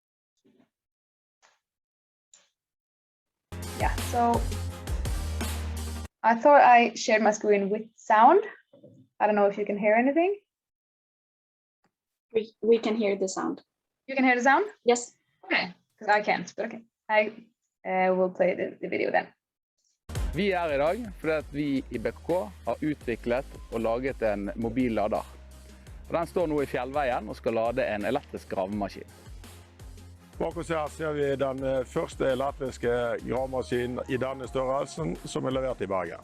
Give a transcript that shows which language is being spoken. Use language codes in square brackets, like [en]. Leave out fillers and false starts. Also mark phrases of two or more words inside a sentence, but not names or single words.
[en] Yeah, so I thought I shared my screen with sound. I don't know if you can hear anything. We can hear the sound. You can hear the sound? Yes. Okay, because I can't, but okay. I will play the video then. [no] Vi I dag fordi at vi I BKK har utviklet og laget en mobil lader. Den står nå I Fjällveien og skal lade en elektrisk gravemaskin. Bak oss her ser vi den første elektriske gravemaskinen I denne størrelsen som levert I Bergen.